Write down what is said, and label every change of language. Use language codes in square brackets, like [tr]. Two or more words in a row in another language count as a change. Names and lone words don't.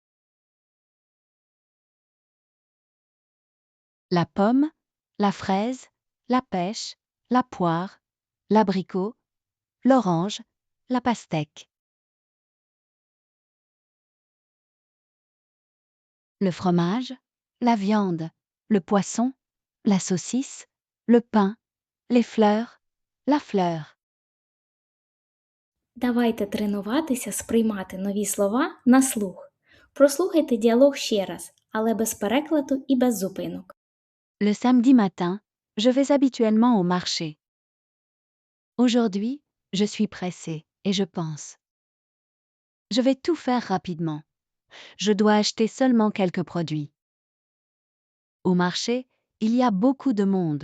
[fr] La pomme, la fraise, la pêche, la poire, l'abricot, l'orange, la pastèque. Le fromage, la viande, le poisson, la saucisse, le pain, les fleurs, la fleur. [uk] Давайте тренуватися сприймати нові слова на слух. Прослухайте діалог ще раз, але без перекладу і без зупинок. [fr] Le samedi matin, je vais habituellement au marché. Aujourd'hui, je suis pressée et je pense. Je vais tout faire rapidement. Je dois acheter seulement quelques produits. Au marché, il y a beaucoup de monde.